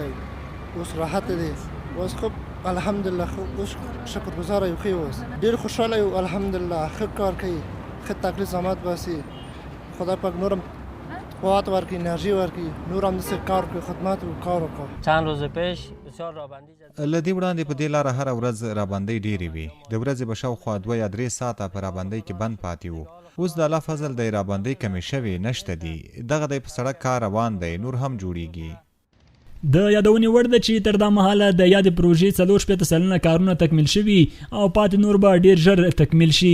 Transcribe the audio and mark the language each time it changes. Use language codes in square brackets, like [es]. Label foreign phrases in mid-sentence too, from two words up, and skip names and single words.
[ps] اوس راحت دی. اوس خب الحمدلله اوس شکرګزار یو. ښه اوس ډیر خوشحاله یو. الحمدلله ښه کار کوي، ښه تکلیف زحمت باسي. خدای پاک نورم قوت ورکړي، انرژي ورکړي، نور هم داسې کار وکړي، خدمت کار وکړي. [fa] چند روز پیش بسیار رابندی [ps] له دې وړاندې په دې لاره هره ورځ رابندۍ ډېرې وي. د ورځې به شاوخوا 2 یا 3 ساعته په رابندۍ کې بند پاتې وو. اوس د الله فضل د رابندۍ کمې شوې نشته دي. دغه د په سړک کار روان دی، نور هم جوړیږي. د یادونې وړ ده چې تر دا مهاله د یادې پروژې 40 سلنه کارونه تکمیل شوي او پاتې نور به ډیر ژر تکمیل شي.